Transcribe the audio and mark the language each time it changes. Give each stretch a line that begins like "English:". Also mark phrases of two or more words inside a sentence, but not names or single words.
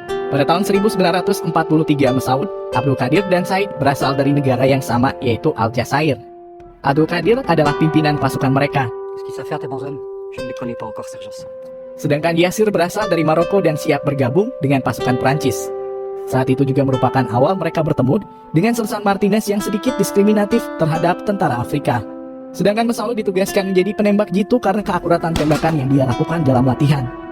Indonesian: Pada tahun 1943 Masaud, Abdul Qadir dan Said berasal dari negara yang sama, yaitu Aljazair. Abdul Qadir adalah pimpinan pasukan mereka.
French: Qu'est-ce qu'ils savent faire tes bons hommes? Je ne les connais pas encore, sergent.
Indonesian: Sedangkan Yasir berasal dari Maroko dan siap bergabung dengan pasukan Prancis. Saat itu juga merupakan awal mereka bertemu dengan Sersan Martinez yang sedikit diskriminatif terhadap tentara Afrika. Sedangkan Masaud ditugaskan menjadi penembak jitu karena keakuratan tembakan yang dia lakukan dalam latihan.